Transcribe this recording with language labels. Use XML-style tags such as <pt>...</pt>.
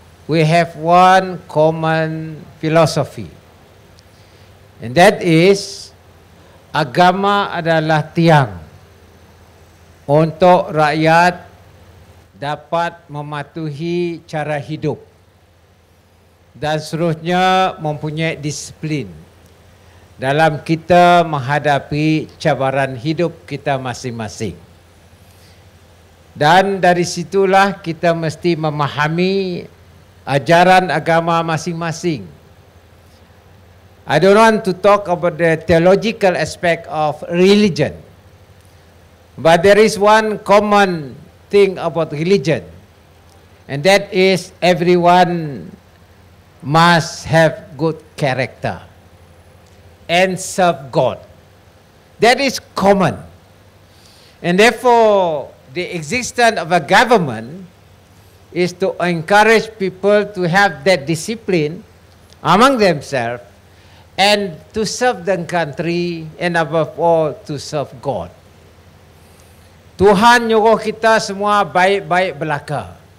<en>We have one common philosophy, and that is</en> <ms>agama adalah tiang untuk rakyat dapat mematuhi cara hidup dan seterusnya mempunyai disiplin dalam kita menghadapi cabaran hidup kita masing-masing. Dan dari situlah kita mesti memahami ajaran agama masing-masing.</ms> <en>I don't want to talk about the theological aspect of religion, but there is one common thing about religion, and that is everyone must have good character and serve God. That is common, and therefore the existence of a government is to encourage people to have that discipline among themselves and to serve the country and above all to serve God.</en> <ms>Tuhan menyuruh kita semua baik-baik belaka.</ms>